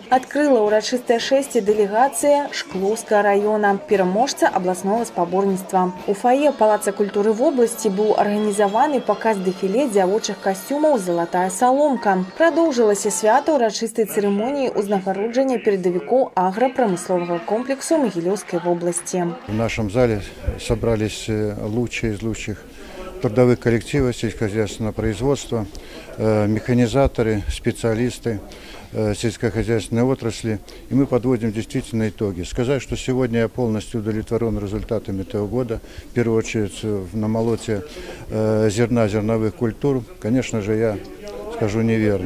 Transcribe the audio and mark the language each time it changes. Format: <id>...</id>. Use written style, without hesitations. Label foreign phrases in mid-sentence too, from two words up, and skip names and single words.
<be>Адкрыла ўрачыстае шэсце дэлегацыя Шклоўскага раёна, пераможца абласнога спаборніцтва. У фае Палаца культуры вобласці быў арганізаваны паказ дэфіле дзявочых касцюмаў «Залатая саломка». Прадоўжылася свята урачыстай цырымоніі ўзнагароджання перадавікоў аграпрамысловага комплексу Магілёўскай вобласці.</be> <ru>В нашем зале собрались лучшие из лучших трудовых коллективов сельскохозяйственного производства, механизаторы, специалисты сельскохозяйственной отрасли, и мы подводим действительно итоги. Сказать, что сегодня я полностью удовлетворен результатами этого года, в первую очередь на молоте зерна, зерновых культур, конечно же, я скажу неверно.</ru>